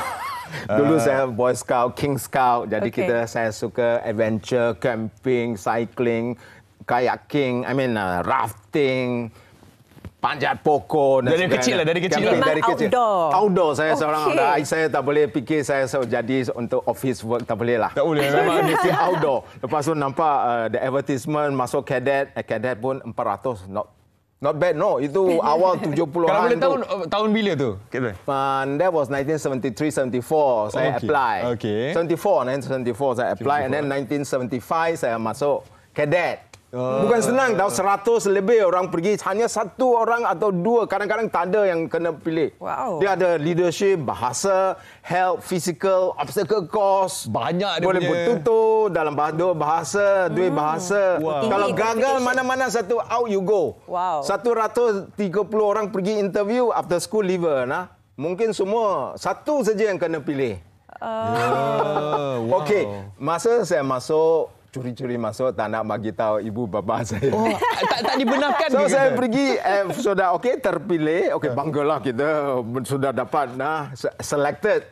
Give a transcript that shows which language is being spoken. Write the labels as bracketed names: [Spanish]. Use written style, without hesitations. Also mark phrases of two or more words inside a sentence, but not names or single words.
[Malay] Dulu saya Boy Scout, King Scout. Jadi saya suka [English] adventure, camping, cycling, kayaking, rafting, [Malay] panjat pokok. Dari kecil lah. Dari kecil. Outdoor. Saya seorang saya tak boleh fikir saya jadi untuk [English] office work, [Malay] tak boleh lah. Tak boleh. Memang mesti outdoor. Lepas tu nampak [English] the advertisement [Malay] masuk cadet. Cadet pun 400. [English] Not bad, no. [Malay] Itu awal 70-an. Kalau boleh tahu tahun bila tu? [English] That was 1973-74 saya apply. [Malay] 1974 saya [English] apply and then [Malay] 1975 saya masuk cadet. Bukan senang tahu, 100 lebih orang pergi, hanya 1 orang atau 2, kadang-kadang tak ada yang kena pilih. Dia ada leadership, bahasa, [English] health, physical, obstacle course. [Malay] Banyak dia boleh punya. bertutur dalam bahasa, 2 bahasa. Kalau gagal mana-mana satu, [English] out you go. [Malay] 130 orang pergi [English] interview after school leaver. [Malay] Mungkin semua, 1 saja yang kena pilih. Okey, masa saya masuk, curi-curi masuk, tak nak bagi tahu ibu bapa saya. Tak dibenarkan. So saya pergi, sudah terpilih, banggalah kita sudah dapat selected.